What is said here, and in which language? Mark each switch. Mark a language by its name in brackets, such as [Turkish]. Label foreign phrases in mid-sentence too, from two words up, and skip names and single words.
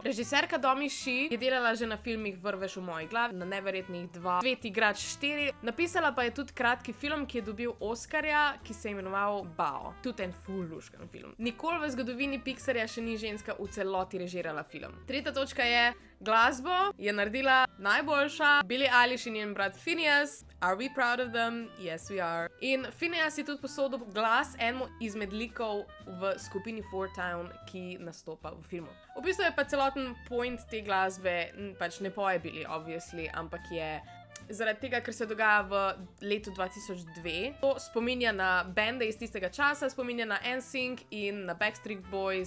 [Slovenian] Režiserka Domi Shi je delala že na filmih Vrveš v moji glavi, na Neverjetnih 2, Svet igrač 4, napisala pa je tudi kratki film, ki je dobil Oskarja, ki se je imenoval Bao. Tudi en ful luškan film. Nikoli v zgodovini Pixarja še ni ženska v celoti režirala film. Tretja točka je, glasbo je naredila najboljša Billie Eilish in njen brat Phineas. [English] Are we proud of them? Yes, we are. [Slovenian] In Phineas je tudi posodil glas enemu izmed likov v skupini Four Town, ki nastopa v filmu. V bistvu je pa celoten point te glasbe, pač ne poje Billie, obviously, ampak je zaradi tega, ker se dogaja v letu 2002. To spominja na bende iz tistega časa, spominja na NSYNC in na Backstreet Boys.